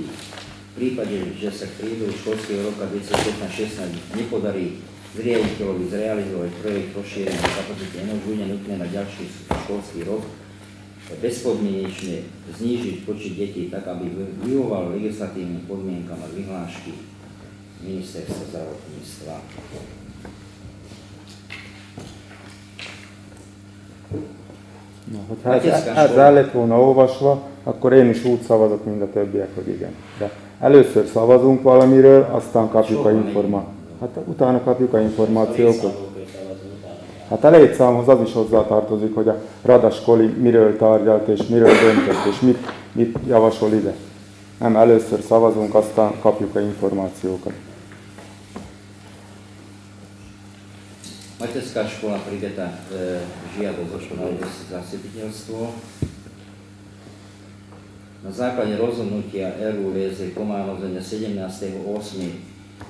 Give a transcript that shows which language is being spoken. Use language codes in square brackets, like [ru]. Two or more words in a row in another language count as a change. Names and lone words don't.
[sk] V prípade, že sa v priebehu školského roka 2015-16 nepodarí riaditeľovi zrealizovať projekt rozšírenia kapacity MŠ, bude nutné na ďalší školský rok bezpodmienečne znížiť počet detí tak, aby vyhoval legislatívnym podmienkam a vyhlášky ministerstva zdravotníctva. [hu] Na, hogyha ez el lett volna olvasva, akkor én is úgy szavazok, mint a többiek, hogy igen. De először szavazunk valamiről, aztán kapjuk a információt. Hát utána kapjuk a információkat. Hát a létszámhoz az is hozzátartozik, hogy a [sk] rada skoli [hu] miről tárgyalt és miről döntött, és mit javasol ide. Nem, először szavazunk, aztán kapjuk a információkat. [sk] Materská škola Pribeta žiadosť o školárske zastupiteľstvo. Na základe rozhodnutia RUVZ Komárno zo dňa 17.8.